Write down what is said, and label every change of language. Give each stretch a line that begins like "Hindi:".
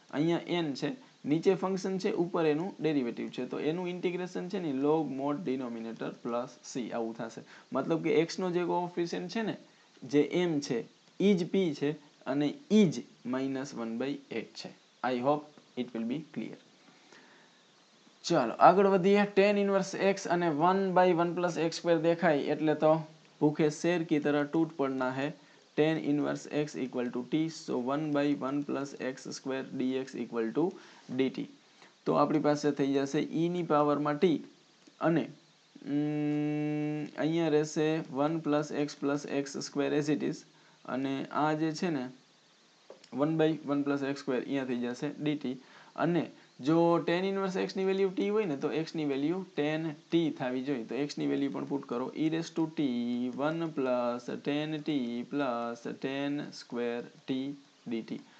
Gujarati: અહીંયા n છે, નીચે ફંક્શન છે, ઉપર એનું ડેરિવેટિવ છે તો એનું ઇન્ટિગ્રેશન છે ને log mode denominator plus c આવું થશે. મતલબ કે x નો જે કોએફિશિયન્ટ છે ને જે m છે ઈ જ p છે અને ઈ જ -1/8 છે.
English: I hope it will be clear.
Gujarati: ચાલો આગળ વધીએ.
Hindi: tan इनवर्स x
Gujarati: અને 1/1 + x² દેખાય એટલે તો
Hindi: ભૂखे शेर की तरह टूट पड़ना है.
English: tan inverse x equal to t, so 1/1 + x² dx equal to dt.
Gujarati: તો આપણી પાસે થઈ જશે e ની પાવરમાં t અને અહીંયા રહેશે 1 + x + x²
English: as it is
Gujarati: અને આ જે છે ને 1/1 + x² અહીંયા થઈ જશે dt. અને જો tan ઇનવર્સ x ની વેલ્યુ t હોય ને તો x ની વેલ્યુ tan t થવી જોઈએ તો x ની વેલ્યુ પણ પુટ કરો e raise to t 1 + tan t + tan² t dt.